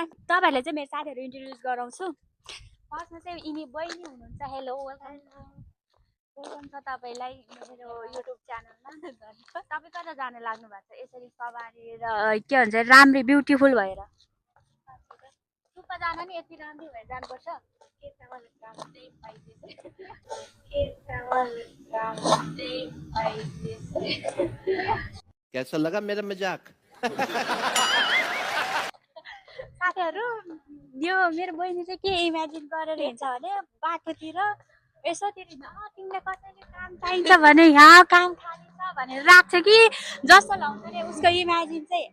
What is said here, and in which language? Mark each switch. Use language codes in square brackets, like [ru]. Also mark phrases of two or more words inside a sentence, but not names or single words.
[ne] तपाईँहरूले चाहिँ मेरो साथीहरू इन्ट्रोड्युस गराउँछु। फर्स्टमा चाहिँ यिनी बहिनी हुनुहुन्छ। [en] Hello, welcome [ne] छ तपाईँलाई मेरो युट्युब च्यानलमा। तपाईँ कता जान लाग्नु भएको छ यसरी सवारेर, के भन्छ, राम्री ब्युटिफुल भएर? सुप्पा जान नि यति राम्री भएर जानुपर्छ। [hi] कैसा लगा मेरा मजाक? [ne] साथीहरू, यो मेरो बहिनी चाहिँ के इमेजिन गरेर हिँड्छ भने बाटोतिर यसोतिर तिमीले कसैले काम चाहिन्छ भने यहाँ काम खाली छ भनेर राख्छ कि जस्तो लाउँछ रे उसको इमेजिन चाहिँ।